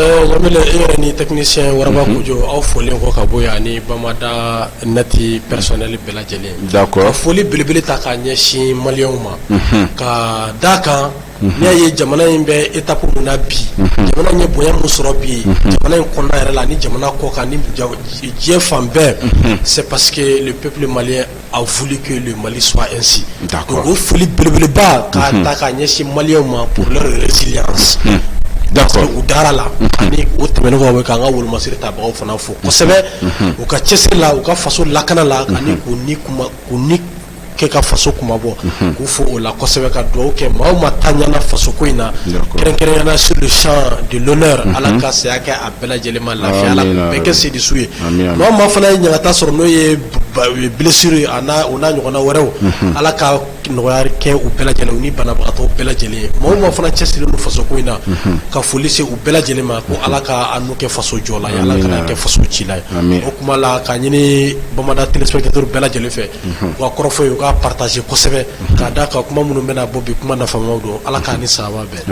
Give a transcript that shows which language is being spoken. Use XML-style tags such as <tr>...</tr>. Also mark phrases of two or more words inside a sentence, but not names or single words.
<bm>Ɲamile e yɛrɛ ni technicien Waraba Kojo aw folen kɔ ka bɔ yan ni Bamada.net personnel bɛɛ lajɛlen</bm> <fr>d'accord</fr> <bm>ka foli belebele ta k'a ɲɛsin maliyɛnw ma ka d'a kan n'i y'a ye jamana in bɛ étape mun na bi jamana in ye bonya mun sɔrɔ bi jamana in kɔnɔna yɛrɛ la ni jamana kɔ kan ni diɲɛ fan bɛɛ</bm> <fr>c'est parce que le peuple malien a voulu que le Mali soit ainsi</fr> <bm>donc o foli belebeleba k'a ta k'a ɲɛsin maliyɛnw ma</bm> <fr>pour leur résilience d'accord</fr> <bm>u dara la ani o tɛmɛnen kɔ k'an ka wolomasiri tabagaw fana fo kosɛbɛ u ka cɛsiri la u ka faso lakana la ani k'u ni kɛ ka faso kumabɔ k'u fo o la kosɛbɛ ka dugawu kɛ maa o maa ta ɲana faso ko in na kɛrɛnkɛrɛnyana</bm> <fr>sur le champ de l'honneur</fr> <bm>ala ka saya kɛ a bɛɛ lajɛlen ma lafiya ala bɛɛ kɛ sedisu ye maa o maa fana ye ɲagata sɔrɔ n'o ye blessure o n'a ɲɔgɔnna wɛrɛw ala ka nɔgɔya kɛ u bɛɛ lajɛlen u ni banabagatɔw bɛɛ lajɛlen ye maa o maa fana cɛsirilen don faso ko in na ka foli se u bɛɛ lajɛlen ma ko ala ka a n'u kɛ faso jɔla ye ala kana kɛ faso cila ye o kuma la ka ɲini Bamada téléspectateur bɛɛ lajɛlen fɛ u ka kɔrɔfɔ ye u ka partager kosɛbɛ k'a da ka kuma minnu bɛna bɔ bi kuma nafamaw don ala k'a ni sababa bɛɛ</bm>